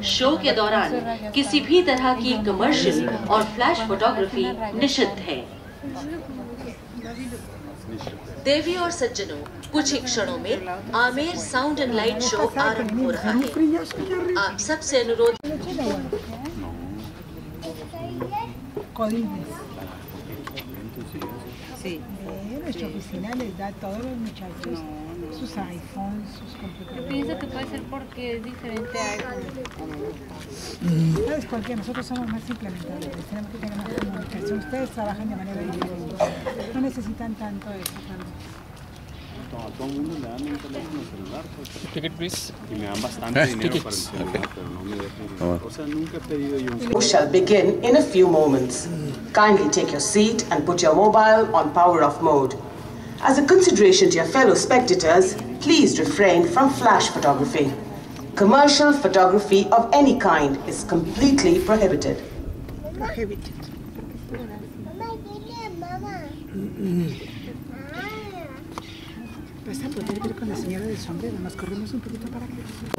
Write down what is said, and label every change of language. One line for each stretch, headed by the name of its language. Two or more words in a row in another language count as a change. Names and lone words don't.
Hindi: शो के दौरान किसी भी तरह की कमर्शियल और
English: flash photography
Hindi: निषिद्ध है। देवी और सज्जनों, कुछ ही क्षणों में आमेर साउंड एंड लाइट शो आरंभ हो रहा है। आप सब से अनुरोध
Spanish: Sí. Nuestra oficina les da a todos los muchachos sus iPhones, sus computadores. Yo pienso que puede ser porque es diferente a iPhone. ¿Sabes por qué? Nosotros somos más implementadores, tenemos que tener más comunicación. Ustedes trabajan de manera diferente, no necesitan tanto eso. A todo el mundo le dan un teléfono celular, pues.
English: Ticket, please.
Spanish: Y me dan bastante dinero para el celular, pero no me dejan. O sea, nunca he pedido yo un celular.
English: We shall begin in a few moments. Kindly take your seat and put your mobile on power off mode. As a consideration to your fellow spectators, please refrain from flash photography. Commercial photography of any kind is completely prohibited. Prohibited.
Spanish: Vas a poder ver con la señora del sombrero. Nos corremos un poquito para acá.